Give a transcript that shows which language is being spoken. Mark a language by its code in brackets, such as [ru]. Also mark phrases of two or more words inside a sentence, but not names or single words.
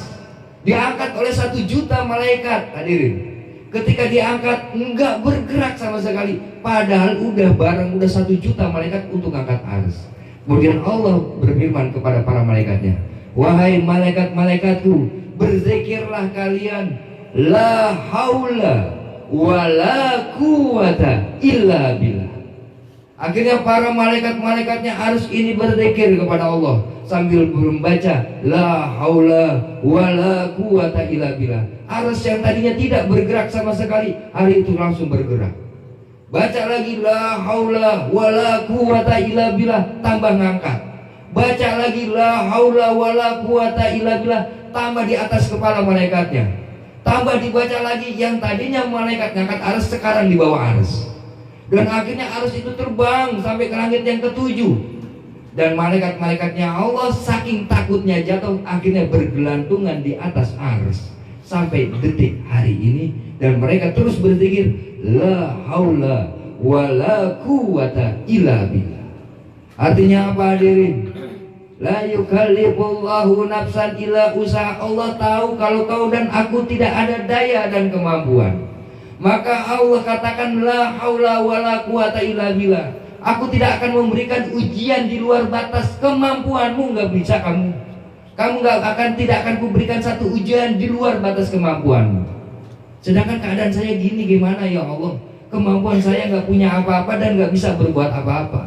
[id] Diangkat oleh 1 juta malaikat. Hadirin, ketika diangkat enggak bergerak sama sekali, padahal udah 1 juta malaikat untuk angkat ars. Kemudian Allah berfirman kepada para malaikatnya, wahai malaikat-malaikatku, berzikirlah kalian, [ar] la haula wala quwata illa billah. [id] Akhirnya para malaikat-malaikatnya harus ini berzikir kepada Allah sambil membaca [ar] la haula wala quwata illa billah. [id] Arsy yang tadinya tidak bergerak sama sekali, hari itu langsung bergerak. Baca lagi [ar] la haula wala quwata illa billah, [id] tambah ngangkat. Baca lagi [ar] la haula wala quwata illa billah, [id] tambah di atas kepala malaikatnya. Tambah dibaca lagi, yang tadinya malaikat ngangkat arsy sekarang di bawah arsy. Dan akhirnya arsy itu terbang sampai ke langit yang ke-7. Dan malaikat-malaikatnya Allah saking takutnya jatuh, akhirnya bergelantungan di atas arsy sampai detik hari ini. Dan mereka terus berzikir [ar] la haula wala quwata illa billah. [id] Artinya apa hadirin? [ar] La yukallifullahu nafsan illa usaha. [id] Allah tahu kalau kau dan aku tidak ada daya dan kemampuan. Maka Allah katakan [ar] la haula wala quwata illa billah. [id] Aku tidak akan memberikan ujian di luar batas kemampuanmu. Nggak bisa kamu tidak akan kuberikan satu ujian di luar batas kemampuanmu. Sedangkan keadaan saya gini, gimana ya Allah? Kemampuan saya nggak punya apa-apa dan nggak bisa berbuat apa-apa.